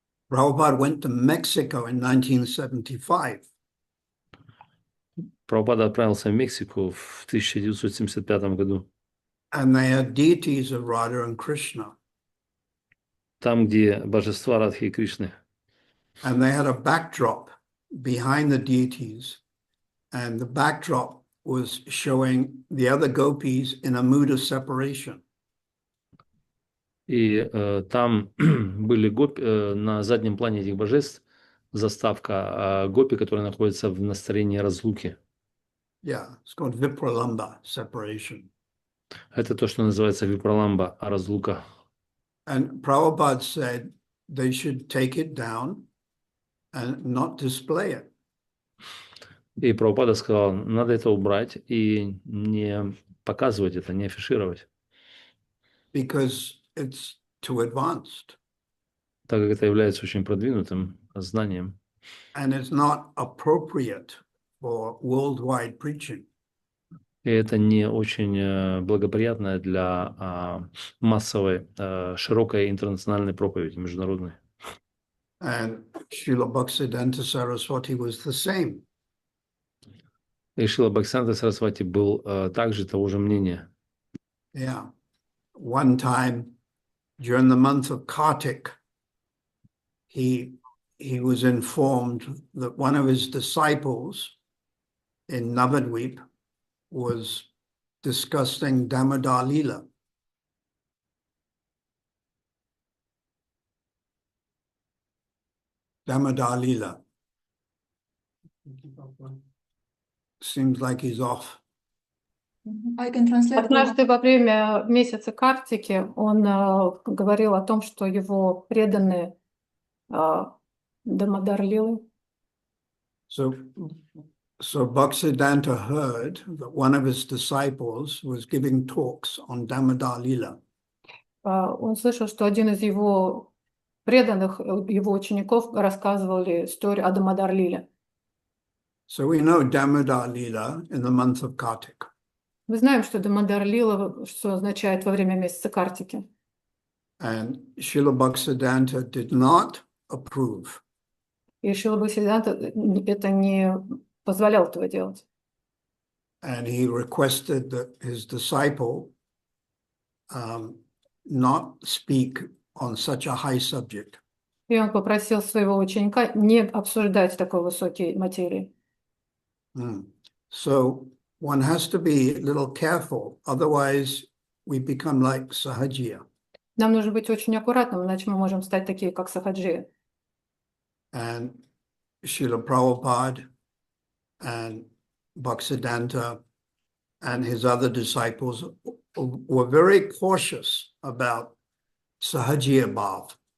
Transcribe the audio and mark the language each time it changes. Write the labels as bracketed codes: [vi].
[en] Prabhupada went to Mexico in 1975. [ru] Прабхупада отправился в Мексику в 1975 году. [en] And they had deities of Radha and Krishna. [ru] Там, где божества Радхи и Кришны. [en] And they had a backdrop behind the deities. And the backdrop was showing the other gopis in a mood of separation. [ru] И там были гопи, на заднем плане этих божеств заставка гопи, которые находятся в настроении разлуки. [en] Yeah, it's called Vipralamba, separation. [ru] Это то, что называется випраламба, разлука. [en] And Prabhupada said they should take it down and not display it. [ru] И Прабхупада сказал, надо это убрать и не показывать это, не афишировать. [en] Because it's too advanced. [ru] Так как это является очень продвинутым знанием. [en] And it's not appropriate for worldwide preaching. [ru] И это не очень благоприятно для массовой, широкой интернациональной проповеди, международной. [en] And Srila Bhaktisiddhanta Saraswati was the same. [ru] И Шрила Бхактисиданта Сарасвати был также того же мнения. [en] Yeah. One time during the month of Kartik, he was informed that one of his disciples in Navadvip was discussing Damodar Leela. Damodar Leela. Seems like he's off. I can translate. [ru] Однажды во время месяца Картики он говорил о том, что его преданные Дамодар Лилы. [en] So Bhaktisiddhanta heard that one of his disciples was giving talks on Damodar Leela. [ru] Он слышал, что один из его преданных, его учеников рассказывали историю о Дамодар Лиле. [en] So we know Damodar Leela in the month of Kartik. [ru] Мы знаем, что Дамодар Лила, что означает во время месяца Картики. [en] And Srila Bhaktisiddhanta did not approve. [ru] И Шрила Бхактисиданта это не позволял этого делать. [en] And he requested that his disciple not speak on such a high subject. [ru] И он попросил своего ученика не обсуждать такой высокие материи. [en] So one has to be a little careful, otherwise we become like Sahajiya. [ru] Нам нужно быть очень аккуратным, иначе мы можем стать такие, как Сахаджи. [en] And Srila Prabhupada and Bhaktisiddhanta and his other disciples were very cautious about Sahajiya Bhav.